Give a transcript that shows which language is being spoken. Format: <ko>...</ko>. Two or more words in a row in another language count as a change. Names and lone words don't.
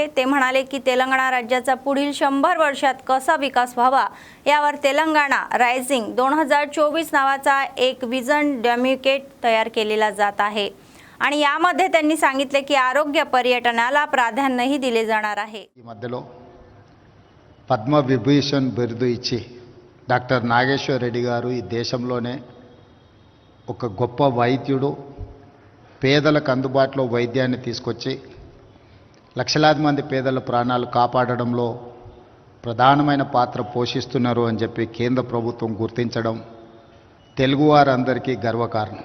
<mr>ते म्हणाले की तेलंगणा राज्याचा पुढील 100 वर्षात कसा विकास व्हावा यावर तेलंगणा रायझिंग 2024 नावाचा एक विजन डॉक्युमेंट तयार केलेला जात आहे आणि यामध्ये त्यांनी सांगितले की आरोग्य पर्यटनाला प्राधान्यही दिले जाणार आहे।</mr> <te>ఈ మధ్యలో పద్మ విభూషణ్ బిరుదు ఇచ్చి డాక్టర్ నాగేశ్వర్ రెడ్డి గారు ఈ దేశంలోనే ఒక గొప్ప వైద్యుడు, పేదలకు అందుబాటులో వైద్యాన్ని తీసుకొచ్చి లక్షలాది మంది పేదల ప్రాణాలు కాపాడడంలో ప్రధానమైన పాత్ర పోషిస్తున్నారు అని చెప్పి కేంద్ర ప్రభుత్వం గుర్తించడం తెలుగువారందరికీ గర్వకారణం।</te>